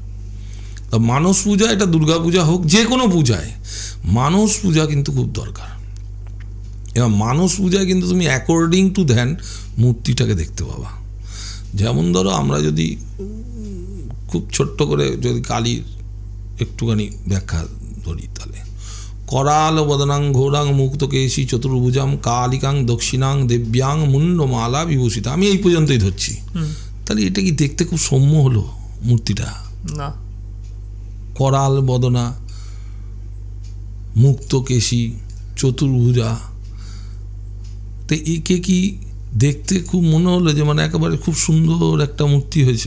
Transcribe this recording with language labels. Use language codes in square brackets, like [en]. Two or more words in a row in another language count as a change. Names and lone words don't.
[bn] তা মানস পূজা, এটা দুর্গা পূজা হোক যে কোনো পূজায় মানস পূজা কিন্তু খুব দরকার। এবার মানস পূজায় কিন্তু তুমি [en] according to [bn] ধ্যান মূর্তিটাকে দেখতে পাবা। যেমন ধরো আমরা যদি খুব ছোট্ট করে যদি কালীর একটুখানি ব্যাখ্যা ধরি, তাহলে [sa] कराल वदनां घोरां मुक्तकेशी चतुर्भुजां कालिकां दक्षिणां देव्यां मुंडमाला विभूषिता। [bn] আমি এই পর্যন্তই ধরছি। তাহলে এটা কি দেখতে খুব সৌম্য হলো মূর্তিটা? না। [sa] कराल वदना মুক্তকেশী চতুর্ভুজা, [bn] তো একে কি দেখতে খুব মনে হলো যে মানে একেবারে খুব সুন্দর একটা মূর্তি হয়েছে?